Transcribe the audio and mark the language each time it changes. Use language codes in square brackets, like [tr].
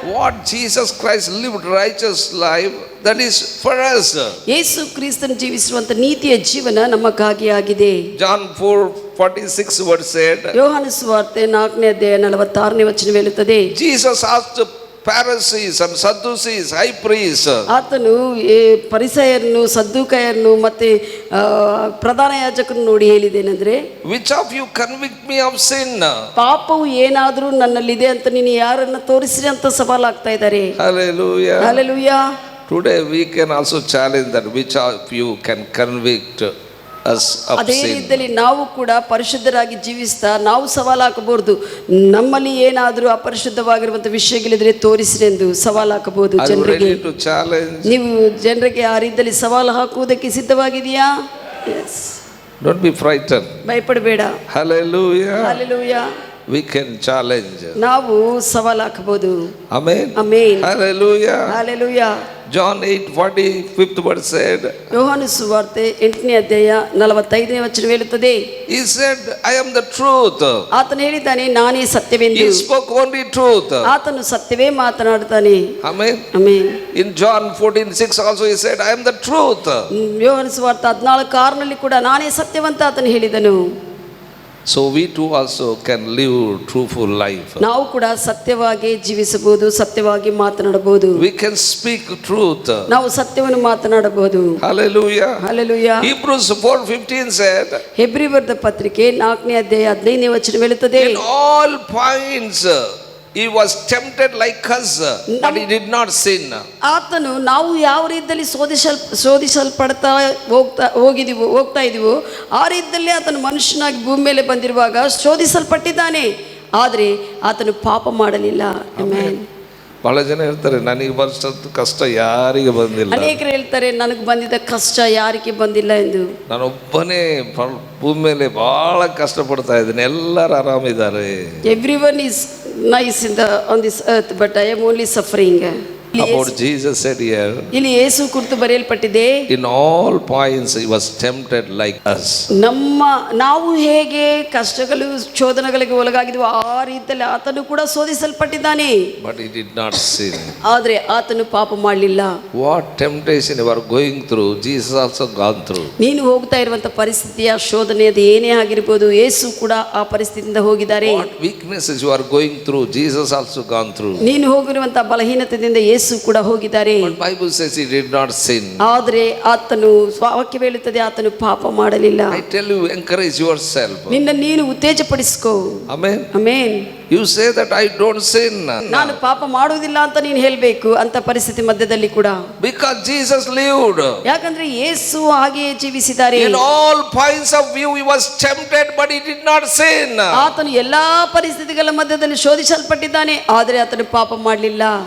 [en] What Jesus Christ lived righteous life, that is for us. [kn] ಯೇಸು ಕ್ರಿಸ್ತನು ಜೀವಿಸುವಂತ ನೀತಿಯ ಜೀವನ ನಮಗಾಗಿ ಆಗಿದೆ. [en] John 4:46 word said. [kn] ಯೋಹಾನ ಸುವಾರ್ತೆ 4ನೇ ಅಧ್ಯಾಯ 46ನೇ ವಚನ ಹೇಳುತ್ತದೆ. [en] Jesus asked Pharisees and Sadducees, high priests. [kn] ಆತನು ಪರಿಸಯರನ್ನು ಸದ್ದುಕಾಯರನ್ನು ಮತ್ತೆ ಪ್ರಧಾನ ಯಾಜಕರನ್ನು ನೋಡಿ ಹೇಳಿದೇನೆಂದ್ರೆ, [en] which of you convict me of sin? [kn] ಪಾಪವು ಏನಾದರೂ ನನ್ನಲ್ಲಿದೆ ಅಂತ ನೀನು ಯಾರನ್ನ ತೋರಿಸ್ರಿ ಅಂತ ಸವಾಲಾಗ್ತಾ ಇದ್ದಾರೆ. [en] Hallelujah. Hallelujah. Today we can also challenge that which of you can convict us of [kn] ಅದೇ [en] sin. [kn] ರೀತಿಯಲ್ಲಿ ನಾವು ಕೂಡ ಪರಿಶುದ್ಧರಾಗಿ ಜೀವಿಸ್ತಾ ನಾವು ಸವಾಲು ಹಾಕಬಹುದು. ನಮ್ಮಲ್ಲಿ ಏನಾದರೂ ಅಪರಿಶುದ್ಧವಾಗಿರುವಂತ ವಿಷಯಗಳಿದ್ರೆ ತೋರಿಸ್ರಿ ಎಂದು ಸವಾಲು ಹಾಕಬಹುದು ಜನರಿಗೆ. ನೀವು ಜನರಿಗೆ ಆ ರೀತಿಯಲ್ಲಿ ಸವಾಲು ಹಾಕುವುದಕ್ಕೆ ಸಿದ್ಧವಾಗಿದೆಯಾ? [en] Yes. Don't be frightened. [kn] ಭಯಪಡಬೇಡ. [en] Hallelujah. Hallelujah. We can challenge. [kn] ನಾವು ಸವಾಲು ಹಾಕಬಹುದು. [en] Amen. Amen. Hallelujah. Hallelujah. John 8:45 verse said. [kn] ಯೋಹಾನ ಸುವಾರ್ತೆ 8ನೇ ಅಧ್ಯಾಯ 45ನೇ ವಚನ ಹೇಳುತ್ತದೆ. [en] He said, I am the truth. [kn] ಆತನು ಹೇಳಿದ್ದಾನೆ, ನಾನೇ ಸತ್ಯವೆಂದು. [en] He spoke only truth. [kn] ಆತನು ಸತ್ಯವೇ ಮಾತನಾಡುತ್ತಾನೆ. [en] Amen. Amen. In John 14:6 also he said, I am the truth. [kn] ಯೋಹಾನ ಸುವಾರ್ತೆ 14:6ನಲ್ಲಿ ಕೂಡ ನಾನೇ ಸತ್ಯವಂತ ಆತನು ಹೇಳಿದನು. [en] So we too also can live truthful life. [kn] ನಾವು ಕೂಡ ಸತ್ಯವಾಗಿ ಜೀವಿಸಬಹುದು, ಸತ್ಯವಾಗಿ ಮಾತನಾಡಬಹುದು. [en] We can speak truth. [kn] ನಾವು ಸತ್ಯವನ್ನು ಮಾತನಾಡಬಹುದು. [en] Hallelujah. Hallelujah. Hebrews 4:15 said. [kn] Hebri ಬರೆದ ಪತ್ರಿಕೆ 4ನೇ ಅಧ್ಯಾಯ 15ನೇ ವಚನ ಹೇಳುತ್ತದೆ. [en] In all points he was tempted like us, but he did not sin. [kn] ಆತನು ನಾವು ಯಾವ ರೀತಿಯಲ್ಲಿ ಶೋಧಿಸಲ್ಪಡ್ತಾ ಹೋಗ್ತಾ ಇದೀವೋ ಆ ರೀತಿಯಲ್ಲಿ ಆತನು ಮನುಷ್ಯನಾಗಿ ಭೂಮಿ ಮೇಲೆ ಬಂದಿರುವಾಗ ಶೋಧಿಸಲ್ಪಟ್ಟಿದ್ದಾನೆ, ಆದರೆ ಆತನು ಪಾಪ ಮಾಡಲಿಲ್ಲ. ಆಮೆನ್. ಬಹಳ ಜನ ಹೇಳ್ತಾರೆ, ನನಗೆ ಬರ್ತದ್ದು ಕಷ್ಟ ಯಾರಿಗೆ ಬಂದಿಲ್ಲ. ಅನೇಕರು ಹೇಳ್ತಾರೆ, ನನಗೆ ಬಂದಿದ್ದ ಕಷ್ಟ ಯಾರಿಗೆ ಬಂದಿಲ್ಲ ಎಂದು. ನಾನೊಬ್ಬನೇ ಭೂಮಿ ಮೇಲೆ ಬಹಳ ಕಷ್ಟಪಡ್ತಾ ಇದ್ದೀನಿ, ಎಲ್ಲರೂ ಆರಾಮಿದ್ದಾರೆ. [en] Everyone is nice on this earth, but I am only suffering. About Jesus said here, [kn] ಇಲ್ಲಿ ಯೇಸು ಕುರಿತು ಬರೆಯಲ್ಪಟ್ಟಿದೆ, [en] in all points he was tempted like us. [kn] ನಾವು ಹೇಗೆ ಕಷ್ಟಗಳು ಶೋಧನೆಗಳಿಗೆ ಒಳಗಾಗಿದ್ವು ಆ ರೀತಿಯಲ್ಲಿ ಆತನು ಕೂಡ ಶೋಧಿಸಲ್ಪಟ್ಟಿದ್ದಾನೆ, [en] but he did not sin. [kn] ಆದರೆ ಆತನು ಪಾಪ ಮಾಡಲಿಲ್ಲ. [en] What temptation you are going through, Jesus also gone through. [kn] ನೀನು ಹೋಗ್ತಾ ಇರುವಂತ ಪರಿಸ್ಥಿತಿಯ ಶೋಧನೆ ಅದು ಏನೇ ಆಗಿರಬಹುದು, ಯೇಸು ಕೂಡ ಆ ಪರಿಸ್ಥಿತಿಯಿಂದ ಹೋಗಿದ್ದಾರೆ. [en] What weaknesses you are going through, Jesus also gone through. [kn] ನೀನು ಹೋಗಿರುವಂತ ಬಲಹೀನತೆಯಿಂದ ಯೇಸು ಕೂಡ ಹೋಗಿದ್ದಾರೆ. [en] But Bible says he did not sin. [kn] ಆದರೆ ಆತನು ವಾಕ್ಯ ಹೇಳುತ್ತದೆ ಆತನು ಪಾಪ ಮಾಡಲಿಲ್ಲ. [en] I tell you, encourage yourself. [kn] ನಿನ್ನ ನೀನು ಉತ್ತೇಜಪಡಿಸಿಕೋ. [en] Amen. [kn] Amen. [en] You say that I don't sin. [kn] ನಾನು ಪಾಪ ಮಾಡುವುದಿಲ್ಲ ಅಂತ ನೀನು ಹೇಳಬೇಕು ಅಂತ ಪರಿಸ್ಥಿತಿ ಮಧ್ಯದಲ್ಲಿ ಕೂಡ. [en] Because Jesus lived. [kn] ಯಾಕಂದ್ರೆ ಯೇಸು ಹಾಗೆಯೇ ಜೀವಿಸಿದ್ದಾರೆ. [en] In all points of view he was tempted but he did not sin. [kn] ಆತನು ಎಲ್ಲಾ ಪರಿಸ್ಥಿತಿಗಳ ಮಧ್ಯದಲ್ಲಿ ಶೋಧಿಸಲ್ಪಟ್ಟಿದ್ದಾನೆ, ಆದರೆ ಆತನು ಪಾಪ ಮಾಡಲಿಲ್ಲ.